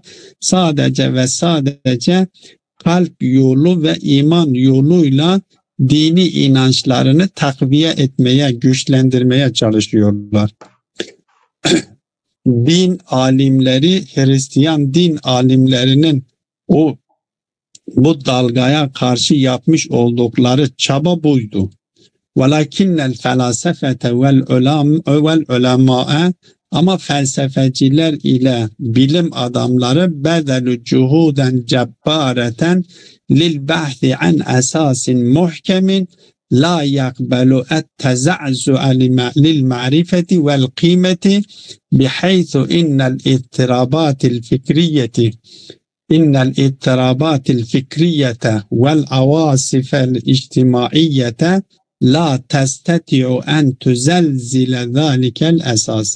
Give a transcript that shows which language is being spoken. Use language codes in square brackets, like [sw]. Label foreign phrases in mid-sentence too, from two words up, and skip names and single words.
[tr] Sadece ve sadece kalp yolu ve iman yoluyla dini inançlarını takviye etmeye, güçlendirmeye çalışıyorlar. din alimleri, Hristiyan din alimlerinin bu dalgaya karşı yapmış oldukları çaba buydu. [ar] وَلَكِنَّ الْفَلَاسَفَةَ وَالْعُلَمَاءَ [tr] ama felsefeciler ile bilim adamları bedelu [ar] جهودا جبارة للبحث عن أساس محكم لا يقبل التزعزع للمعرفة والقيمة بحيث إن الاضطرابات الفكرية والعواصف الاجتماعية لا تستطيع أن تزلزل ذلك الأساس.